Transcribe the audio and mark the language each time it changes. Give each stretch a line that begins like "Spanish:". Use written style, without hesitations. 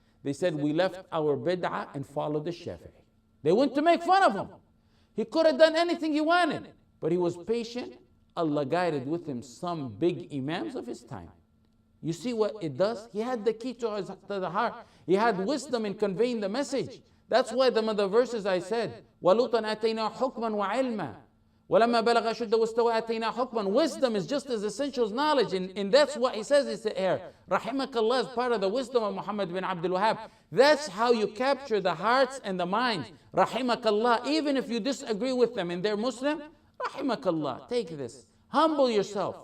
English: They said, we left our bid'ah and followed the Shafi'i. They went to make fun of him. He could have done anything he wanted, but he was patient. Allah guided with him some big imams of his time. You see what it does? He had the key to the heart. He had wisdom in conveying the message. That's why the other verses I said,
Arabic: وَلُوطًا آتَيْنَا حُكْمًا وَعِلْمًا وَلَمَّا بَلَغَ أَشُدَّهُ وَاسْتَوَى آتَيْنَا حُكْمًا.
English: Wisdom is just as essential as knowledge. And that's what he says here.
Arabic: رحمك
English: Allah is part of the wisdom of Muhammad bin Abdul Wahhab. That's how you capture the hearts and the minds. رحمك Allah. Even if you disagree with them and they're Muslim,
Arabic: رحمك
English: Allah. Take this. Humble yourself.